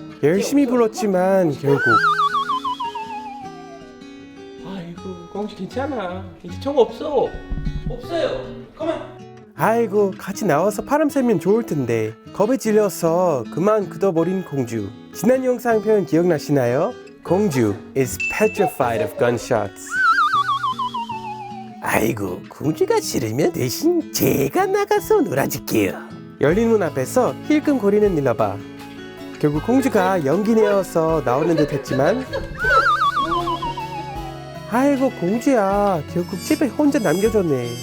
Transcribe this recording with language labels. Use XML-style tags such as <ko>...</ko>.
<ko>열심히 불렀지만 결국 아이고, 홍시 괜찮아. 이제 총 없어요. 그만. 아이고 같이 나와서 바람 쐬면 좋을 텐데 겁에 질려서 그만 굳어버린 공주. 지난 영상 표현 기억나시나요?</ko> <en>공주 is petrified of gunshots.</en> <ko>아이고 공주가 싫으면 대신 제가 나가서 놀아줄게요. 열린 문 앞에서 힐끔거리는 닐라바. 결국 공주가 연기 내어서 나오는 듯 했지만 아이고 공주야 결국 집에 혼자 남겨졌네.</ko>